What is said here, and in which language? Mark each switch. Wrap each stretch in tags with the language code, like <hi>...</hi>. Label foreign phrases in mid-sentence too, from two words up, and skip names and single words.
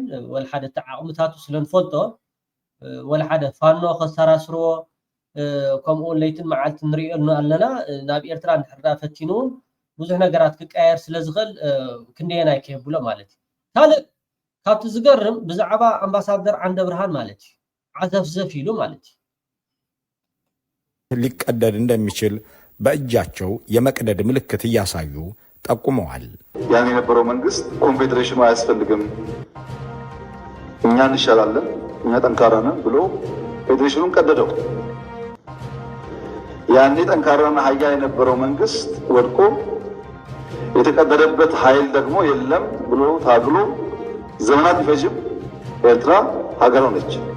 <ti>ወላ ሓደ ተዓቕምታቱ ስለንፈልጦ ወላ ሓደ ፋኖ ከሰራስርዎ ከምኡውን ለይትን መዓልቲ ንሪኦ ኣለና ናብ ኤርትራ ንድሕር ዳ ፈቲኑ ብዙሕ ነገራት ክቀየር ስለዝኽእል ክንደየና ይከየብሎ ማለት እዩ ካልእ ካብቲ ዝገርም ብዛዕባ ኣምባሳደር ዓንደ ብርሃን ማለት እዩ ዓዘፍዘፍ ኢሉ ማለት እዩ</ti> <am>ሊቀደድ እንደሚችል በእጃቸው የመቅደድ ምልክት እያሳዩ ጠቁመዋል። ያን የነበረው መንግስት ኮንፌዴሬሽኑ አያስፈልግም እኛ እንሻላለን እኛ ጠንካራ ነን ብሎ ፌዴሬሽኑን ቀደደው። ያኔ ጠንካራና ኃያል የነበረው መንግስት ወድቆ የተቀደደበት ኃይል ደግሞ የለም ብሎ ታግሎ ዘመናት ቢፈጅም ኤርትራ ሀገር ሆነች።</am>